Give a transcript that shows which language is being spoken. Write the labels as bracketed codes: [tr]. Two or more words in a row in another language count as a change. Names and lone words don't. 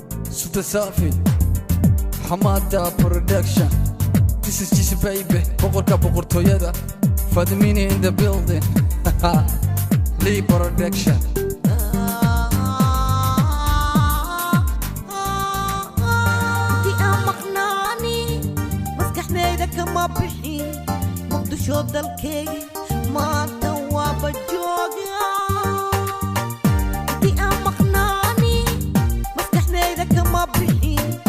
[en] Sultan Safi, Hamada Production. This is Jishi Baby, [so] boqorka boqortooyada. Fadmini [en] in the building. [so] Lee Production. Intii aan maqnaani, maskaxdayda kama bixin. Muqdisho dalkayga. Maanta waa bajooga. Intii aan maqnaani, maskaxdayda kama bixin.